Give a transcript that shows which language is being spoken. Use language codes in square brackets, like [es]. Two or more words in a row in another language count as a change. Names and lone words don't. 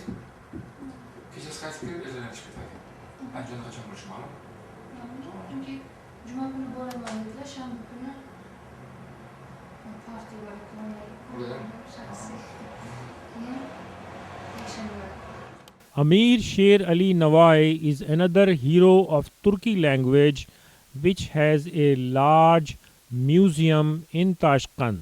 [uz] Kechasi qaytib kelib ertadan chiqib ketadi. Andijonda qachon bo'lishi ma'lum? Chunki juma kuni boraman dedilar, shanba kuni partiya bor ekan. [en] Amir Sher Ali Nawai is another hero of Turki language which has a large museum in Tashkent.